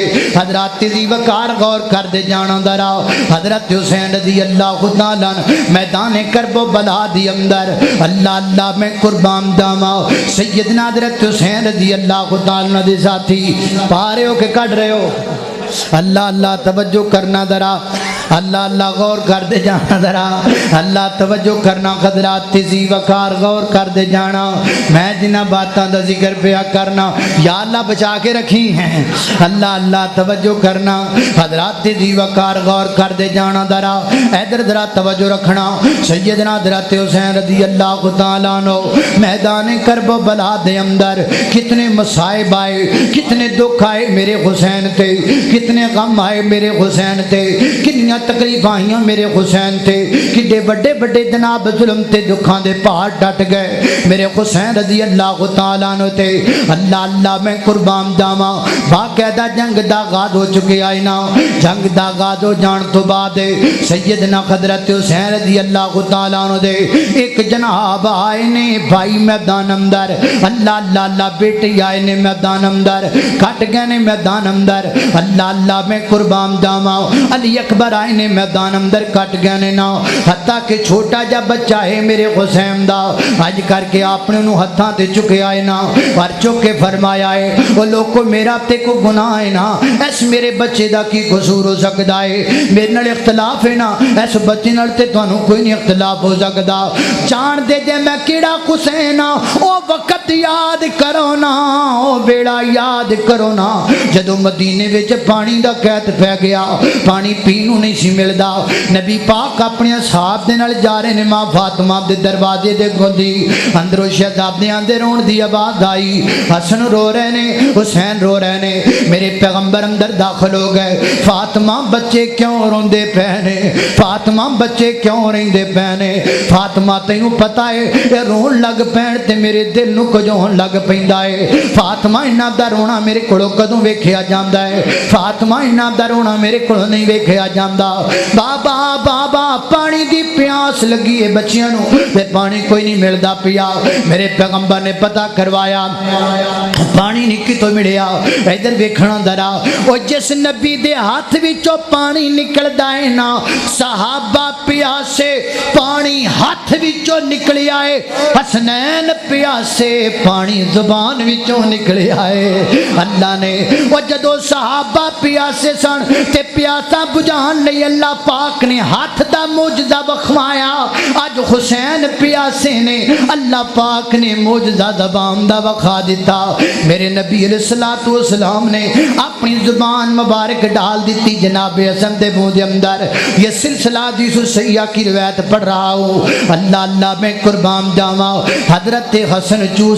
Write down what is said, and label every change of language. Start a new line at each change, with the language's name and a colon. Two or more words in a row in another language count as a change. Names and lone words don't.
Punjabi: حضرات دی وقار غور کر دے جانا ذرا حضرت حسین
Arabic: رضی اللہ تعالی عنہ
Punjabi: میدان کرب و بلا دی اندر اللہ اللہ میں قربان جاواں سیدنا حضرت حسین
Arabic: رضی اللہ تعالی عنہ
Punjabi: دے ساتھی پا رہے ہو کہ کٹ رہے ہو؟ اللہ اللہ توجہ کرنا ذرا، اللہ اللہ غور کر دے جانا ذرا، اللہ توجہ کرنا حضرات تیزی وقار غور کر دے جانا۔ میں جنہ باتاں دا ذکر پیا کرنا یا اللہ بچا کے رکھی ہیں، اللہ اللہ توجہ کرنا حضرات تیزی وقار غور کر دے جانا ذرا، ادھر ذرا توجہ رکھنا۔ سیدنا حضرت حسین
Arabic: رضی اللہ تعالیٰ عنہ
Punjabi: میدان کرب و بلا دے اندر کتنے مصائب آئے، کتنے دکھ آئے میرے حسین تے، کتنے غم آئے میرے حسین تے، کنیاں بڑیاں تکلیفاں آئیاں میرے حسین تے کڈے بڑے بڑے جناب ظلم تے دکھاں دے پہاڑ ڈٹ گئے میرے حسین
Arabic: رضی اللہ تعالیٰ عنہ
Punjabi: تے اللہ اللہ میں قربان جاواں باقاعدہ جنگ دا آغاز ہو چکے آئے نا جنگ دا آغاز ہو جان تو بعد سیدنا حضرت حسین
Arabic: رضی اللہ تعالیٰ عنہ
Punjabi: دے ایک جناب آئے نے بھائی میدان اندر اللہ اللہ اللہ بیٹی آئے نے میدان اندر کٹ گئے نے میدان اندر اللہ اللہ میں قربان جاواں علی اکبر آئے نے میدان اندر کٹ گئے نے نا حتیٰ کہ چھوٹا جا بچہ ہے میرے حسین دا اج کر کے آپ نے انہوں ہتھاں تے چکے آئے نا اور چک کے فرمایا ہے وہ لوگوں میرا تے کو گناہ ہے نا اس میرے بچے دا کی قصور ہو سکتا ہے میرے نال اختلاف ہے نا اس بچے نال تے تانوں کوئی نہیں اختلاف ہو سکتا جان دے جے میں کیڑا حسین او وقت یاد کرو نا او بیڑا یاد کرو نا جدو مدینے وچ پانی دا قحط پہ گیا پانی پینوں نہیں سی ملدا نبی پاک اپنے اصحاب دے نال جا رہے نے ماں فاطمہ دے دروازے دے گھندی اندروں شہزادیاں دے رون دی آواز آئی حسن رو رہے نے حسین رو رہے نے میرے پیغمبر اندر داخل ہو گئے فاطمہ بچے کیوں روندے پہنے فاطمہ بچے کیوں روندے پہنے فاطمہ تینوں پتا ہے اے رون لگ پین تے میرے دل نو کجوں لگ پیندا ہے فاطمہ انہاں دا رونا میرے کولوں کدوں ویکھیا جاندا ہے فاطمہ انہاں دا رونا میرے کولوں نہیں ویکھیا جاندا بابا بابا پانی دی پیاس لگی ہے بچیاں نو تے پانی کوئی نہیں ملدا پیا میرے پیغمبر نے پتہ کروایا پانی نہیں کتوں ملیا ادھر ویکھنا ذرا او جس نبی دے ہاتھ وچوں پانی نکلدا ہے نا صحابہ پیاسے پانی ہاتھ وچوں نکلیا ہے حسنین پیاسے پانی زبان وچوں نکلیا ہے اللہ نے او جدوں صحابہ پیاسے سن تے پیاسا بجھان لئی اللہ پاک نے ہاتھ دا معجزہ وکھوایا اج حسین پیاسے نے اللہ پاک نے معجزہ زبان دا وکھا دیتا میرے نبی
Arabic: علیہ السلام
Punjabi: نے اپنی زبان مبارک ڈال دیتی جناب حسن دے منہ دے اندر
Urdu: یہ سلسلہ حدیث صحیحہ کی روایت پڑھ رہا ہوں
Punjabi: اللہ اللہ میں قربان جاواں حضرت حسن چوس